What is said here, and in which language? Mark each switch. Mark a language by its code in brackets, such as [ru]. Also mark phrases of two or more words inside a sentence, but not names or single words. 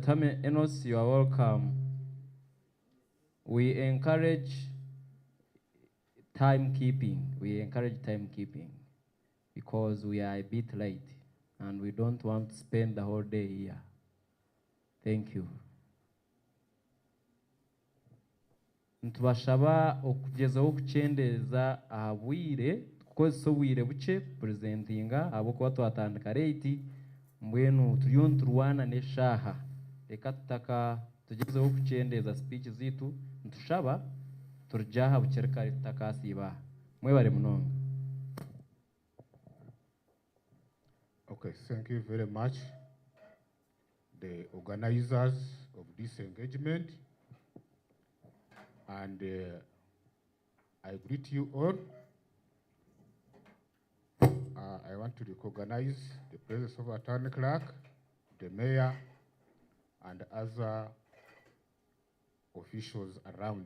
[en] Tame Enos, you are welcome. We encourage timekeeping. Because we are a bit late and we don't want to spend the whole day here. Thank you. [nyn] Ntubashaba okugezaho okukyendeza ahabwire kukozesa obwire buke presentinga abo kuba twatandika late mbwenu turiyo nturwana n'eshaaha reka tutaka tugezeho okukyendeza speech zitu ntushaba turjaha bukere kare tutakasiba mwebare munonga. [en] Okay, thank you very much, the organizers of this engagement, and I greet you all. I want to recognize the presence of Attorney Clerk, the Mayor, and other officials around.